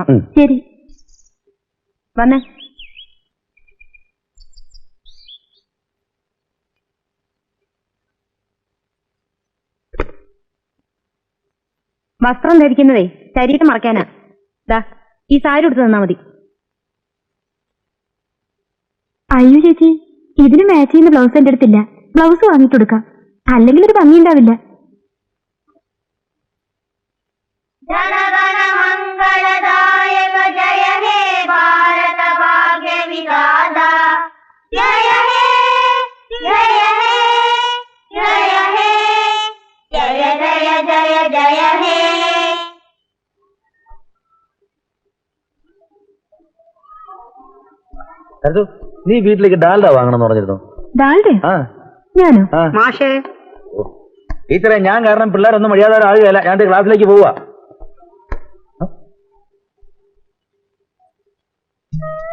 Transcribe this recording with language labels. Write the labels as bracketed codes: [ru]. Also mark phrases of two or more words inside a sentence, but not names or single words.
[ml] ശരി, വന്നേ. വസ്ത്രം ധരിക്കുന്നതേ ശരീരം മറക്കാനാ. ദാ ഈ സാരി എടുത്ത് തന്നാ മതി. അയ്യോ ചേച്ചി, ഇതിന് മാച്ച് ചെയ്യുന്ന ബ്ലൗസ് എന്റെ അടുത്തില്ല. ബ്ലൗസ് വാങ്ങിട്ട് കൊടുക്കാം, അല്ലെങ്കിൽ ഒരു ഭംഗി ഉണ്ടാവില്ല. [bn] জনগণমঙ্গলদায়ক জয় হে ভারত ভাগ্য বিধাতা জয় হে জয় হে জয় হে জয় জয় জয় জয় হে. [ml] നീ വീട്ടിലേക്ക് ഡാൽഡ വാങ്ങണമെന്ന് പറഞ്ഞിരുന്നു. ഡാൽഡ? ഞാനോ? മാഷേ, ടീച്ചറെ, ഞാൻ കാരണം പിള്ളേരൊന്നും മര്യാദ ആകുകയല്ല. ഞാൻ ക്ലാസ്സിലേക്ക് പോവാ.